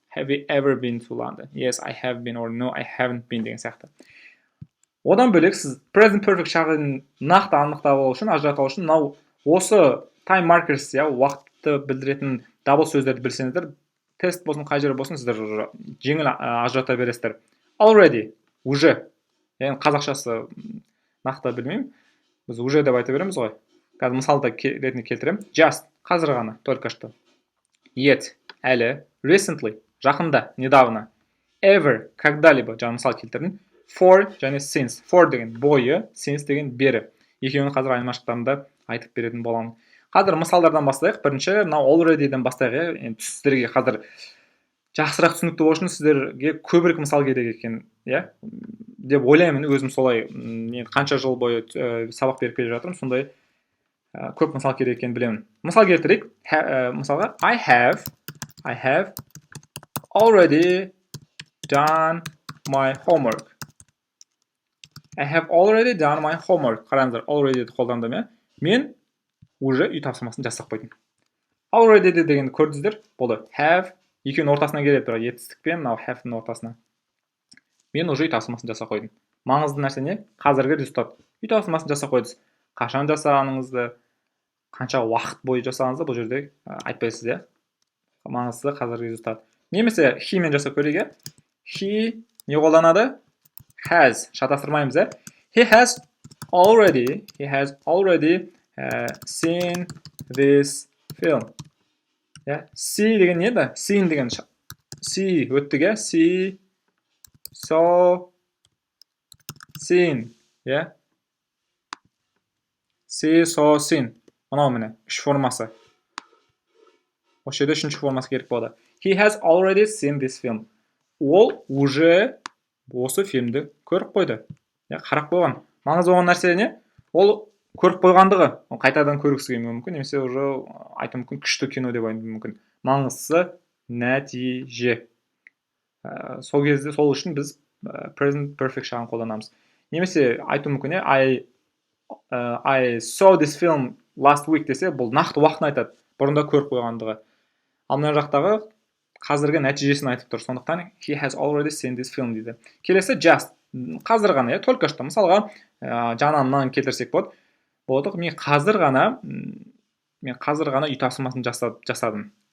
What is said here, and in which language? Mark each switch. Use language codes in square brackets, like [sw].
[en] Have you ever been to London? Yes, I have been, or no, I haven't been [kk] деген сияқты. Одан бөлек сіз present perfect шағын нақты анықтап алу үшін, ажырата алу үшін, осы time markers, уақытты білдіретін дабыл сөздерді білсеңіздер, тест болсын, қай жері болсын, сіздер жеңіл ажырата бересіздер. Already, [ru] уже. [kk] Яғни қазақшасы нақты білмеймін. Біз уже деп айта береміз ғой. Қазір мысалды ретінде келтірем. Just, қазір ғана, [ru] только что. [kk] Yet, әлі. Recently, жақында, [ru] недавно. [kk] Ever, [ru] когда-либо, [kk] жаңа мысал келтірдім. For және since. For деген бойы, since деген бері. Екеуінің қазір айырмашылықтарында айтып беретін боламын. Қазір мысалдардан бастайық. Бірінші, already-ден бастайық. Сіздерге қазір жақсырақ түсінікті болу үшін сіздерге көбірек мысал керек екен, деп ойлаймын. Өзім солай, қанша жыл бойы сабақ беріп келе жатырмын, сондай көп мысал керек екенін білемін. Мысал келтірейік. [en] Мысалға, I have already done my homework. I have already done my homework. [kk] Қараңыздар, already қолдандым, мен [ru] уже [kk] үй тапсырмасын жасап қойдым. Already деген көрдіңіздер, болды. Have, екеуінің ортасына келеді, бірақ етістік пен мынау have-ның ортасына. Мен [ru] уже [kk] үй тапсырмасын жасап қойдым. Маңызды нәрсе не? Қазіргі результат. Үй тапсырмасын жасап қойдыңыз. Қашан жасағаныңызды, қанша уақыт бойы жасағаныңызды бұл жерде айтпайсыз, иә? Маңызды қазіргі результат. Немесе he мен жасап көрейік. He не қолданады? Has. Шатастырмаймыз, иә? [en] He has already seen this film. [kk] See деген не еді? Seen деген see өттік, иә? See, saw, seen, иә? See, saw, seen. Мынау міне, үш формасы. Осы жерде үшінші формасы керек болады. [en] He has already seen this film. [kk] Ол [ru] уже [kk] осы фильмді көріп қойды. Қарап қойған. Маңызды болған нәрсе не? Ол көріп қойғандығы. Ол қайтадан көргісі келуі мүмкін, немесе уже айту мүмкін күшті кино деп айтуы мүмкін. Маңыздысы нәтиже. Сол кезде сол үшін біз present perfect шағын қолданамыз. Немесе айту мүмкін, [en] I saw this film last week [kk] десе, бұл нақты уақытын айтады. Бұрында көріп қойғандығы. Ал мына жақтағы қазіргі нәтижесін айтып тұр. Сондықтан [en] he has already seen this film дейді. [kk] Келесі just. Қазір ғана, [ru] только что. [kk] Мысалға, жанынан келтірсек болады. Мен қазір ғана үй тапсырмасын жасадым.